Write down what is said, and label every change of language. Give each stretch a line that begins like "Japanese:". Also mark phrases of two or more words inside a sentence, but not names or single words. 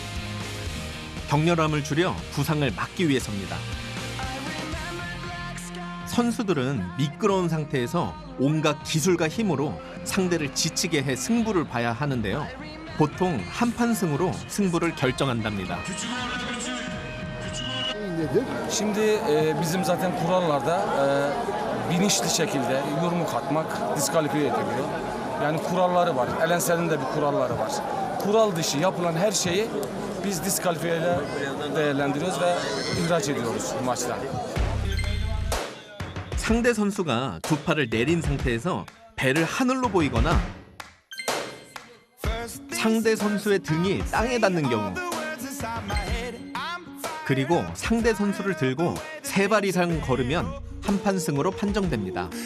Korean: 격렬함을 줄여 부상을 막기 위해서입니다. 선수들은 미끄러운 상태에서 온갖 기술과 힘으로 상대를 지치게 해 승부를 봐야 하는데요. 보통 한판승으로 승부를 결정한답니다.
Turkish: Şimdi bizim zaten kurallarda bilinçli şekilde yumruk atmak diskalifiye ediliyor. Yani kuralları var. Elensel'in de bir kuralları var. Kural dışı yapılan her şeyi biz diskalifiyeyle değerlendiriyoruz ve ihraç ediyoruz maçtan.
Korean: 상대 선수가 두 팔을 내린 상태에서 배를 하늘로 보이거나 상대 선수의 등이 땅에 닿는 경우, 그리고 상대 선수를 들고 3발 이상 걸으면 한판승으로 판정됩니다.